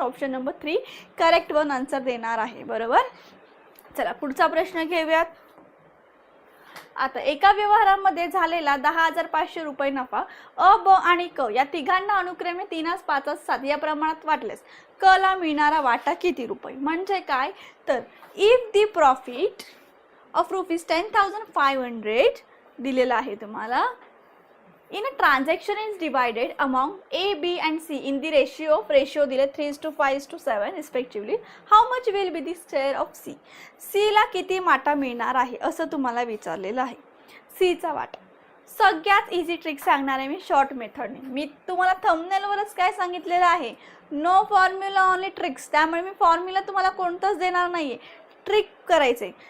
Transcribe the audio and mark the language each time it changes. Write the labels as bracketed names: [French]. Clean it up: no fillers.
[Marathi] Option number 3 correct one answer देणार आहे. बरोबर. चला पुढचा प्रश्न घेऊयात. आता एका व्यवहारामध्ये झालेला 10,500 रुपये नफा अ, ब आणि क या तिघांना अनुक्रमे 3, 5, 7 या प्रमाणात वाटल्यास क ला मिळणारा वाटा किती रुपये? म्हणजे काय? [English] तर if the profit of ₹10,500 [Marathi] दिलेला आहे तुम्हाला, [English] in a transaction is divided among A, B and C in the ratio दिले 3:5:7 respectively, how much will be the share of C? [Marathi] C ला किती वाटा मिळणार आहे असं तुम्हाला विचारलेलं आहे. C चा वाटा. सगळ्यात इझी ट्रिक सांगणार आहे मी शॉर्ट मेथडने. मी तुम्हाला थंबनेलवरच काय सांगितलेलं आहे, [English] No formula only tricks. [Marathi] त्यामुळे मी फॉर्म्युला तुम्हाला कोणताच देणार नाहीये, ट्रिक करायचे.